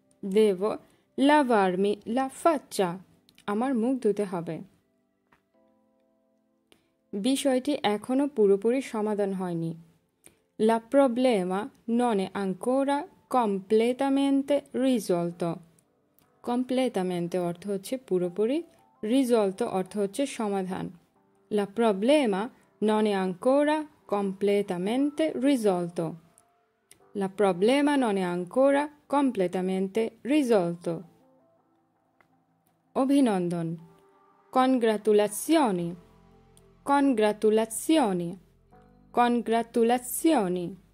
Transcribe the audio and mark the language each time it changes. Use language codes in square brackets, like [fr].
[it] devo lavarmi la faccia। [bn] আমার মুখ ধুতে হবে। বিষয়টি এখনো পুরোপুরি সমাধান হয়নি। [it] la problema non è ancora completamente risolto। completamente [bn] অর্থ হচ্ছে পুরোপুরি, risolto অর্থ হচ্ছে সমাধান। [it] La problema non è ancora completamente risolto. La problema non è ancora completamente risolto. অভিনন্দন, congratulazioni, congratulazioni, congratulazioni.